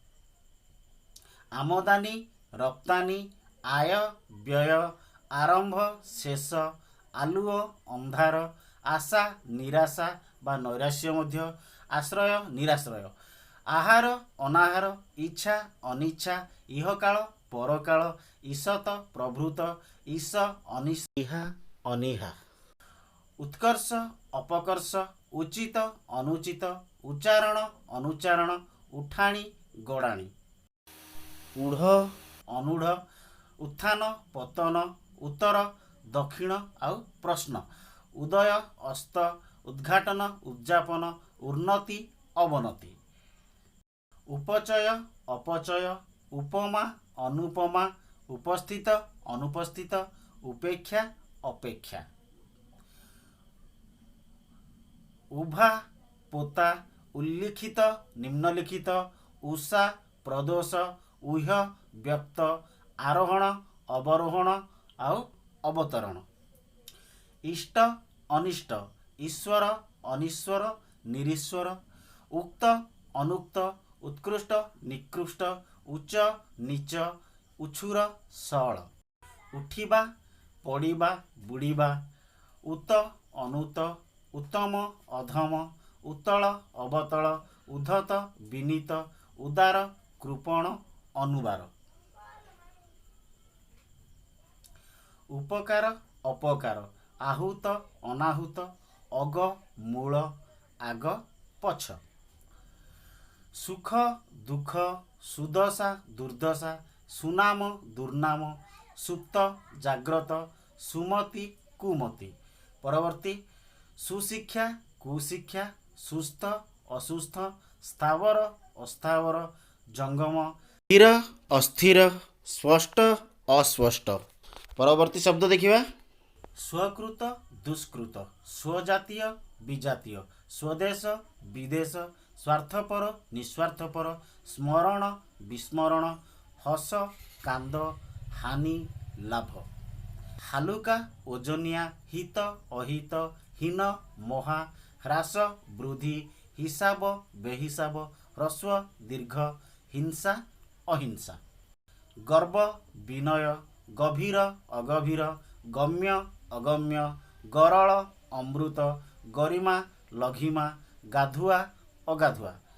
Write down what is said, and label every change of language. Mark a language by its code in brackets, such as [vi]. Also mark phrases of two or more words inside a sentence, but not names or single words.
[or] ଆମଦାନୀ ରପ୍ତାନୀ ଆୟ ବ୍ୟୟ ଆରମ୍ଭ ଶେଷ ଆଲୁଅ ଅନ୍ଧାର ଆଶା ନିରାଶା ବା ନୈରାଶ୍ୟ ମଧ୍ୟ ଆଶ୍ରୟ ନିରାଶ୍ରୟ ଆହାର ଅନାହାର ଇଚ୍ଛା ଅନିଚ୍ଛା ଇହକାଳ ପରକାଳ ଈଶତ ପ୍ରଭୃତ ଈଶ ଅନିହା ଅନିହା ଉତ୍କର୍ଷ ଅପକର୍ଷ ଉଚିତ ଅନୁଚିତ ଉଚ୍ଚାରଣ ଅନୁଚ୍ଚାରଣ ଉଠାଣି ଗଡ଼ାଣି ଊଢ଼ ଅନୂଢ଼ ଉତ୍ଥାନ ପତନ ଉତ୍ତର ଦକ୍ଷିଣ ଆଉ ପ୍ରଶ୍ନ ଉଦୟ ଅସ୍ତ ଉଦ୍ଘାଟନ ଉଦ୍ଯାପନ ଉନ୍ନତି ଅବନତି ଉପଚୟ ଅପଚୟ ଉପମା ଅନୁପମା ଉପସ୍ଥିତ ଅନୁପସ୍ଥିତ ଉପେକ୍ଷା ଅପେକ୍ଷା ଉଭା ପୋତା ଉଲ୍ଲିଖିତ ନିମ୍ନଲିଖିତ ଉଷା ପ୍ରଦୋଷ ଊହ୍ୟ ବ୍ୟକ୍ତ ଆରୋହଣ ଅବରୋହଣ ଆଉ ଅବତରଣ ଇଷ୍ଟ ଅନିଷ୍ଟ ଈଶ୍ୱର ଅନୀଶ୍ୱର ନିରୀଶ୍ୱର ଉକ୍ତ ଅନୁକ୍ତ ଉତ୍କୃଷ୍ଟ ନିକୃଷ୍ଟ ଉଚ୍ଚ ନୀଚ ଉଚ୍ଛୁର ସଳ ଉଠିବା ପଡ଼ିବା ବୁଡ଼ିବା ଉତ ଅନୁତ ଉତ୍ତମ ଅଧମ ଉତ୍ତଳ ଅବତଳ ଉଦ୍ଧତ ବିନୀତ ଉଦାର କୃପଣ ଅନୁବାର ଉପକାର ଅପକାର ଆହୂତ ଅନାହୂତ ଅଗ ମୂଳ ଆଗ ପଛ ସୁଖ ଦୁଃଖ ସୁଦଶା ଦୁର୍ଦ୍ଦଶା ସୁନାମ ଦୁର୍ନାମ ସୁପ୍ତ ଜାଗ୍ରତ ସୁମତି କୁମତି ପରବର୍ତ୍ତୀ ସୁଶିକ୍ଷା କୁଶିକ୍ଷା ସୁସ୍ଥ ଅସୁସ୍ଥ ସ୍ଥାବର ଅସ୍ଥାବର ଜଙ୍ଗମ ସ୍ଥିର ଅସ୍ଥିର ସ୍ପଷ୍ଟ ଅସ୍ପଷ୍ଟ ପରବର୍ତ୍ତୀ ଶବ୍ଦ ଦେଖିବା ସ୍ୱକୃତ ଦୁଷ୍କୃତ ସ୍ୱଜାତୀୟ ବିଜାତୀୟ ସ୍ୱଦେଶ ବିଦେଶ ସ୍ୱାର୍ଥପର ନିଃସ୍ୱାର୍ଥପର ସ୍ମରଣ ବିସ୍ମରଣ ହସ କାନ୍ଦ ହାନି ଲାଭ ହାଲୁକା ଓଜନିଆ ହିତ ଅହିତ ହୀନ ମହା ହ୍ରାସ ବୃଦ୍ଧି ହିସାବ ବେହିସାବ ହ୍ରସ୍ୱ ଦୀର୍ଘ ହିଂସା ଅହିଂସା ଗର୍ବ ବିନୟ ଗଭୀର ଅଗଭୀର ଗମ୍ୟ ଅଗମ୍ୟ ଗରଳ ଅମୃତ ଗରିମା ଲଘିମା ଗାଧୁଆ ଅଗାଧୁଆ